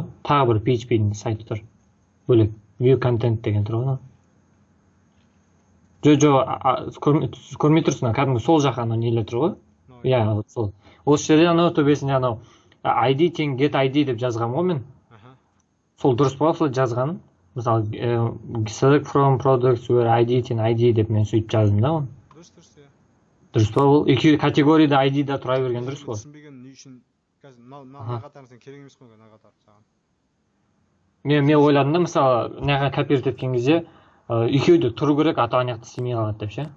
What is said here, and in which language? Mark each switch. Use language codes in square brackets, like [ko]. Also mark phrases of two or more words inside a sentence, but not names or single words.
[kk] Тағы бір PHP-дің сайты тұр. Бөлек [en] view content [kk] деген тұр ғой. Көрмей тұрсың, кәдімгі сол жаққа анау нелер тұр ғой. Иә, сол. Осы жерде анау төбесінде анау ID тең [en] get ID [kk] деп жазғам ғой мен. Сол дұрыс па солай жазғаным? Мысалы, [en] select from products where ID [kk] тең ID деп мен сөйтіп жаздым да оны. Дұрыс, иә. Дұрыс па ол? Екі категорияда ID да тұра берген дұрыс қой. Түсінбеген не үшін қазір мына қатар сен керек емес қой мына қатар саған. Мен ойладым да, мысалы, мынаға копировать еткен кезде екеуі де тұру керек, ата ана жақта істемей қалады деп ше.